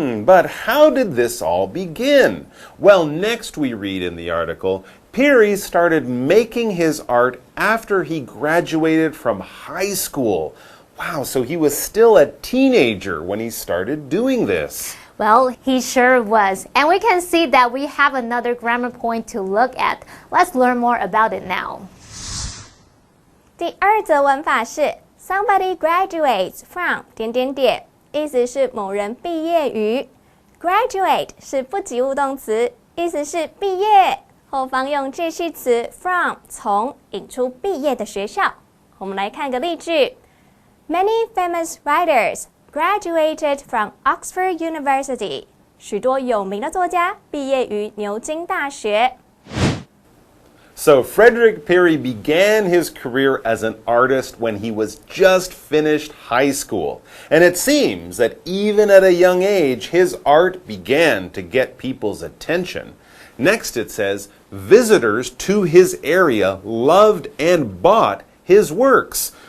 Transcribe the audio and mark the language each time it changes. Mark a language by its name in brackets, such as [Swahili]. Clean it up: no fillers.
[English] But how did this all begin? Well, next we read in the article, Peary started making his art after he graduated from high school. Wow, so he was still a teenager when he started doing this. Well, he sure was. And we can see that we have another grammar point to look at. Let's learn more about it now. [Chinese] 第二则文法是 [English] Somebody graduates from [Chinese] 意思是某人毕业于 Graduate 是不及物动词，意思是毕业，后方用介系词 from 从引出毕业的学校。我们来看个例句 [English] Many famous writers graduated from Oxford University. [Chinese] 许多有名的作家毕业于牛津大学。 [English] So Frederick Peary began his career as an artist when he was just finished high school. And it seems that even at a young age, his art began to get people's attention. Next it says, visitors to his area loved and bought his works.